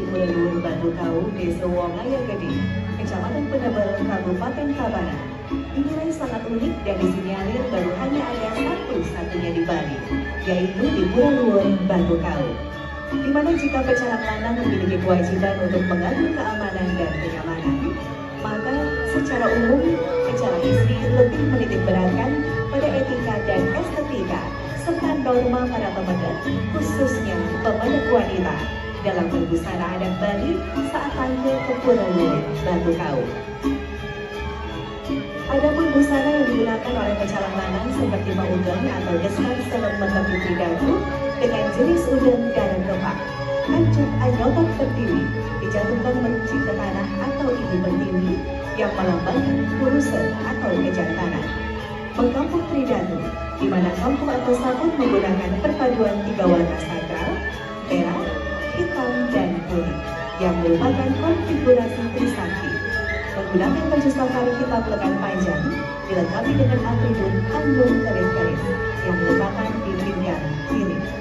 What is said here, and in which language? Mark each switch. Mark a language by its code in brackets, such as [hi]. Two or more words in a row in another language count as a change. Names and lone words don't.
[id] Pura-Luhur Batu Kau, Desa Wongaya Gede, Kecamatan Penebel, Kabupaten Tabanan, dinilai sangat unik dan disinyalir baru hanya ada satu-satunya di Bali, yaitu di Pura-Luhur Batu Kau, di mana jika pecalang lanang memiliki kewajiban untuk mengatur keamanan dan kenyamanan, maka secara umum pecalang istri lebih menitik beratkan pada etika dan estetika serta norma para pemedet, khususnya pemedet wanita, dalam berbusana adat Bali saat tampil ke Pura-Luhur Batu Kau. Adapun busana yang digunakan oleh pecalang lanang seperti maudeng atau deskan selon mentepi tridatu dengan jenis udeng dan kepak, ancut anyotok pertiwi dijatuhkan meruncing ke tanah atau ibu pertiwi yang melambangkan kurusen atau kejantanan. Mengkampung tridatu, di mana kampung atau sabun menggunakan perpaduan 3 warna sakral, merah, hitam, dan kuning, yang merupakan konfigurasi Trisakti Menggunakan baju safari hitam lengan panjang, dilengkapi dengan atribut panggung garis-garis yang merupakan di pinggang kiri.